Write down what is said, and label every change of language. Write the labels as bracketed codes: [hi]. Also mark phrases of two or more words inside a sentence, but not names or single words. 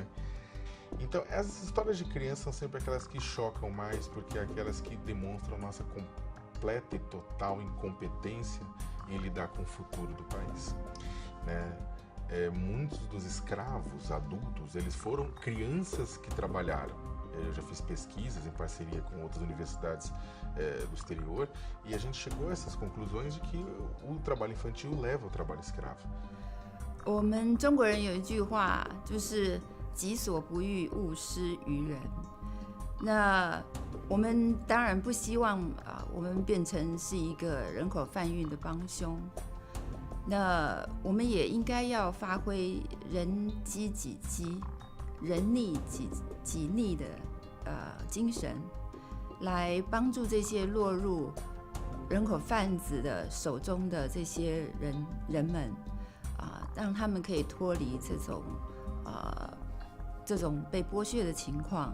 [pt] Então essas histórias de criança são sempre aquelas que chocam mais, porque é aquelas que demonstram nossa completa e total incompetência em lidar com o futuro do país, né? Muitos dos escravos adultos, eles foram crianças que trabalharam. Eu já fiz pesquisas em parceria com outras universidades do exterior e a gente chegou a essas conclusões de que o trabalho infantil leva ao trabalho escravo. [zh] 我们中国人有一句话，就是己所不欲，勿施于人。那我们当然不希望我们变成是一个人口贩运的帮凶。那我们也应该要发挥人饥己饥、人逆己逆的精神，来帮助这些落入人口贩子的手中的这些人们让他们可以脱离这种被剥削的情况。